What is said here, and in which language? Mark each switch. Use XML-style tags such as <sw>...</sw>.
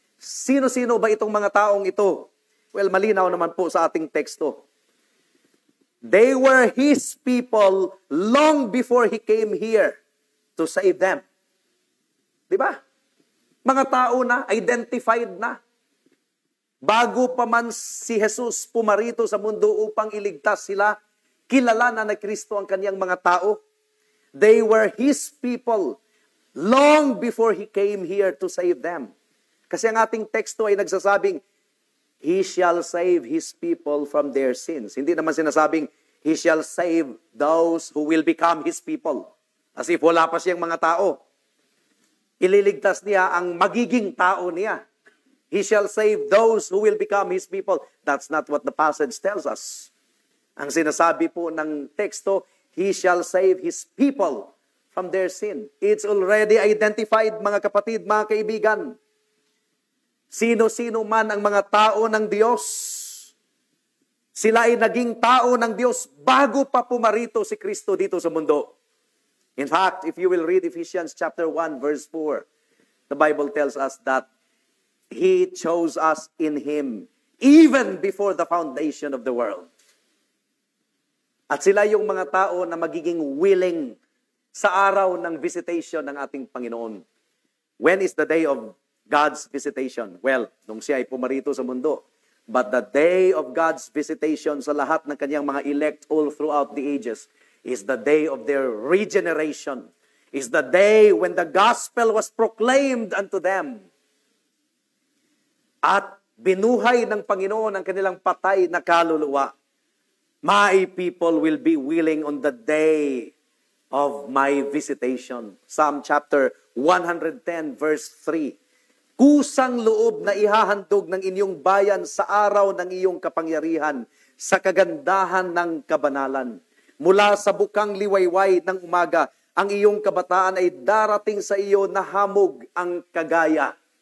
<tl>Sino-sino ba itong mga taong ito? Well, malinaw naman po sa ating teksto.</tl> <en>They were His people long before He came here to save them.</en> <tl>Di ba? Mga tao na, identified na. Bago pa man si Jesus pumarito sa mundo upang iligtas sila, kilala na Kristo ang kaniyang mga tao.</tl> <en>They were His people. long before He came here to save them.</en> <tl>Kasi ang ating teksto ay nagsasabing,</tl> <en>He shall save His people from their sins.</en> <tl>Hindi naman sinasabing,</tl> <en>He shall save those who will become His people.</en> <tl>As if wala pa siyang mga tao. Ililigtas niya ang magiging tao niya.</tl> <en>He shall save those who will become His people. That's not what the passage tells us.</en> <tl>Ang sinasabi po ng teksto,</tl> <en>He shall save His people from their sin. It's already identified,</en> <tl>mga kapatid, mga kaibigan. Sino-sino man ang mga tao ng Diyos, sila ay naging tao ng Diyos bago pa pumarito si Kristo dito sa mundo.</tl> <en>In fact, if you will read Ephesians chapter 1 verse 4, the Bible tells us that He chose us in Him even before the foundation of the world.</en> <tl>At sila yung mga tao na magiging willing sa araw ng visitation ng ating Panginoon.</tl> <en>When is the day of God's visitation?</en> <tl>Well, nung siya ay pumarito sa mundo.</tl> <en>But the day of God's visitation</en> <tl>sa lahat ng kanyang mga</tl> <en>elect all throughout the ages is the day of their regeneration. Is the day when the gospel was proclaimed unto them.</en> <tl>At binuhay ng Panginoon ang kanilang patay na kaluluwa.</tl> <en>My people will be willing on the day of my visitation. Psalm chapter 110 verse 3.</en> <tl>Kusang loob na ihahandog ng inyong bayan sa araw ng iyong kapangyarihan, sa kagandahan ng kabanalan. Mula sa bukang liwayway ng umaga, ang iyong kabataan ay darating sa iyo na hamog ang kagaya.</tl>